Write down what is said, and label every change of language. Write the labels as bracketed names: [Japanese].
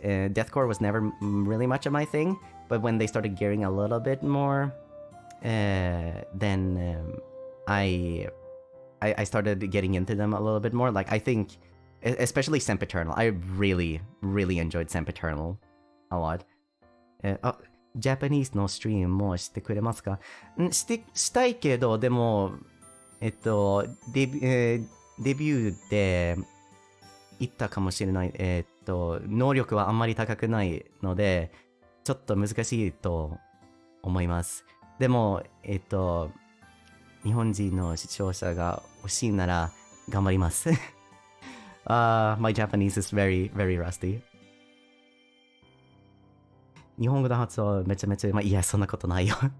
[English] Deathcore was never really much of my thing, but when they started gearing a little bit more, then I started getting into them a little bit more. Like, I think, especially Sempiternal, I really, really enjoyed Sempiternal a lot. [Japanese] ジャパニーズのストリームもしてくれますか？したいけど、でも、デビューで言ったかもしれない。能力はあんまり高くないので、ちょっと難しいと思います。でも、日本人の視聴者が欲しいなら頑張ります。 [English] My Japanese is very, very rusty. [Japanese] 日本語の発音めちゃめちゃ、いや、そんなことないよ。